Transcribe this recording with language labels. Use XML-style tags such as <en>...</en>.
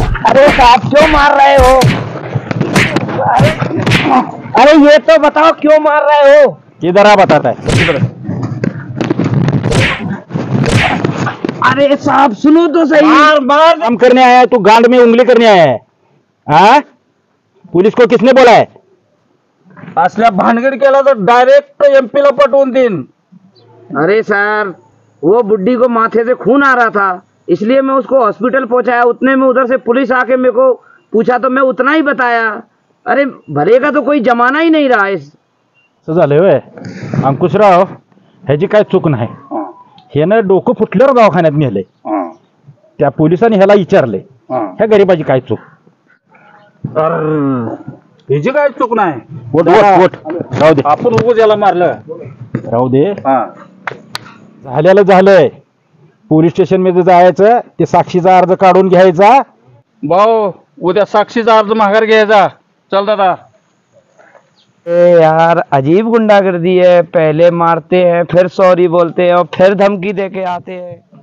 <hi>अरे आप क्यों मार रहे हो अरे ये तो बताओ क्यों मार रहे हो किधर आ बताता है अरे साहब सुनो तो सही मार मार काम करने आया है तू गांड में उंगली करने आया है हाँ पुलिस को किसने बोला है</hi> <mr>असल्या भानगड केला तर डायरेक्ट एमपी ला पटवून देईन.</mr> <hi>अरे सर वो बुड्ढी को माथे से खून आ रहा था इसलिए मैं उसको हॉस्पिटल पहुंचाया. उतने में उधर से पुलिस आके मेरे को पूछा तो मैं उतना ही बताया. अरे भले का तो कोई जमाना ही नहीं रहा इस.</hi> <mr>असं झालंय व्हय अंकुशराव ह्याची काय चूक नाही ह्यानं डोकं फुटल्यावर दवाखान्यात नेलंय त्या पोलिसांनी ह्याला विचारले ह्या गरीबाची काय चूक ह्याची काय चूक नाही. वोट वोट वोट राहू दे आपण उगाच याला मारलं. राहू दे झालेलं झालंय पोलीस स्टेशन मध्ये जायचं ते साक्षीचा अर्ज काढून घ्यायचा. भाऊ उद्या साक्षीचा अर्ज माघार घ्यायचा. चल दादा.</mr> <hi>ए यार अजीब गुंडागर्दी है. पहले मारते हैं फिर सॉरी बोलते हैं और फिर धमकी दे के आते हैं.</hi>